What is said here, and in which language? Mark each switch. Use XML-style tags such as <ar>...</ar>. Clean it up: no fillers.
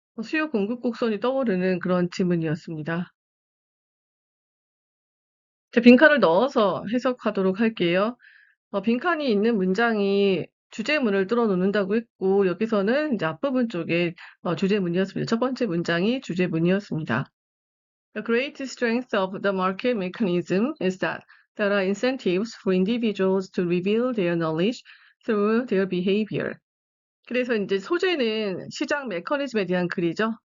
<ko>수요 공급 곡선이 떠오르는 그런 질문이었습니다. 자, 빈칸을 넣어서 해석하도록 할게요. 빈칸이 있는 문장이 주제문을 뚫어놓는다고 했고, 여기서는 이제 앞부분 쪽에 주제문이었습니다. 첫 번째 문장이 주제문이었습니다.</ko> <en>The great strength of the market mechanism is that there are incentives for individuals to reveal their knowledge through their behavior.</en> <ko>그래서 이제 소재는 시장 메커니즘에 대한 글이죠.</ko>